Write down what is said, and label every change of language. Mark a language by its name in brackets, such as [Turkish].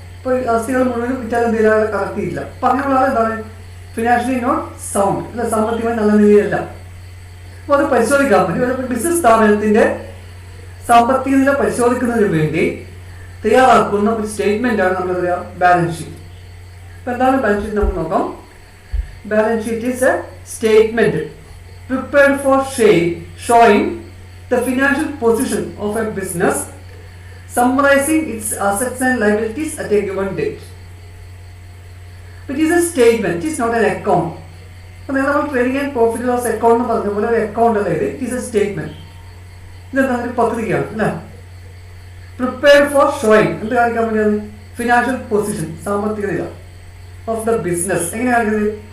[Malayalam] ഇപ്പൊ ആസ്തികൾ മുഴുവനും വിറ്റാൽ എന്തെങ്കിലും കറക്റ്റിയില്ല. അപ്പൊ അങ്ങനെയുള്ള ആൾ എന്താണ് [English] financially not sound [Malayalam] അല്ലെ, സാമ്പത്തികമായി നല്ല നിലയിലല്ല. അപ്പൊ അത് പരിശോധിക്കാൻ വേണ്ടി ബിസിനസ് സ്ഥാപനത്തിന്റെ സാമ്പത്തിക നില പരിശോധിക്കുന്നതിന് വേണ്ടി തയ്യാറാക്കുന്ന ഒരു സ്റ്റേറ്റ്മെന്റ് ആണ് നമ്മൾ പറയാ ബാലൻസ് ഷീറ്റ്. ഇപ്പൊ എന്താണ് ബാലൻസ് ഷീറ്റ് നമുക്ക് നോക്കാം. [English] Balance sheet is a statement prepared for showing the financial position of a business, summarizing its assets and liabilities at a given date. It is a statement, it is not an account. [Malayalam] അപ്പോൾ നമ്മൾ trading and profit loss account എന്ന് പറഞ്ഞ പോലെ ഒരു account അതായത് [English] It is a statement. [Malayalam] ഇതെന്താണ് ഒരു പത്രികയാണ് അല്ലേ. [English] prepared for showing [Malayalam] എന്ത് കാണിക്കാൻ വേണ്ടിയാണ്? [English] financial position, [Malayalam] സാമ്പത്തിക നില [English] Of the business. [Malayalam] എങ്ങനെ കാണിക്കുന്നത്?